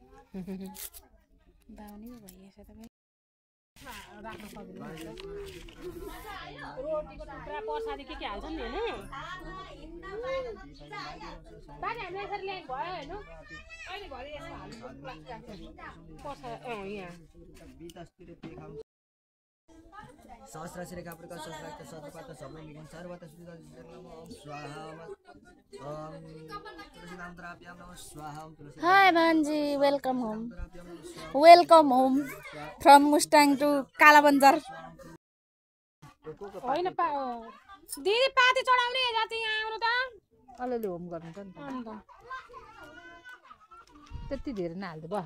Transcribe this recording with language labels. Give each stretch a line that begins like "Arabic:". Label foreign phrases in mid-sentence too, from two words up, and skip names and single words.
Nepali: बाउनी पो भइएछ तपाईँ राख्न सकिँदैन रोटीको टुक्रा प्रसादी के हाल्छन् नि होइन बाजे हामीले यसरी ल्याएको भयो होइन अहिले भरे यसो हाल्नु यहाँ
Sanskrit: सहस्राक्षर कापुरका सहस्राक्ष सतपात सबै निगम सर्वत स्वाहा ओम तुलसीनाम द्राव्याम नमः स्वाहा ओम तुलसी
English: Hi भान्जी welcome home from Mustang to कालाबन्जार
Nepali: होइन दिदी पाती चढाउने जति यहाँ आउनु त अलिअलि होम गर्नु त नि अन्त त्यति धेरै नहाल्दै बस